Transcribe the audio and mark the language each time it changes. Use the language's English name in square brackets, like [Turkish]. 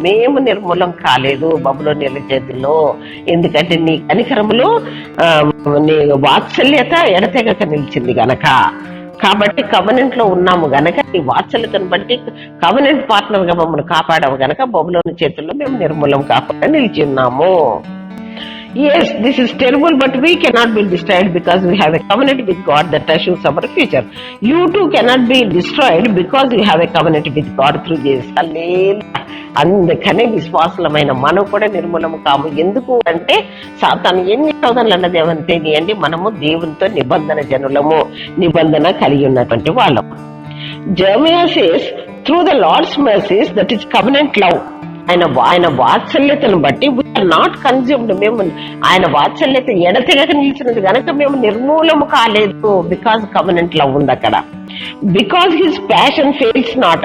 [Telugu] మేము నిర్మూలం కాలేదు బబులోనీయుల చేతుల్లో, ఎందుకంటే నీ కనికరములో నీ వాత్సల్యత ఎడతెగక నిలిచింది గనక. కాబట్టి కవెనెంట్ లో ఉన్నాము గనక ఈ వాత్సల్యతను బట్టి కవెనెంట్ పార్ట్నర్ గా మమ్మల్ని కాపాడాము గనక బబులోని చేతుల్లో మేము నిర్మూలం కాకుండా నిలిచి ఉన్నాము. [English] Yes, this is terrible, but we cannot be destroyed because we have a covenant with God that assures our future. You too cannot be destroyed because you have a covenant with God through Jesus. Hallelujah. [Telugu] అందుకనే విశ్వాసులమైన మనం కూడా నిర్మూలము కాము. ఎందుకు అంటే సాతాను ఎన్ని శోధనలు అన్నది ఏమంటే అండి, మనము దేవునితో నిబంధన జనులము, నిబంధన కలిగి ఉన్నటువంటి వాళ్ళం. [English] Jeremiah says, through the Lord's mercies, that is covenant love. [Telugu] ఆయన వాత్సల్యతను బట్టి [English] We're not consumed. [Telugu] మేము ఆయన వాత్సల్యత ఎడతెగక నిలిచినది కనుక మేము నిర్మూలము కాలేదు. [English] because covenant love [Telugu] ఉంది అక్కడ. [English] Because his passion fails not.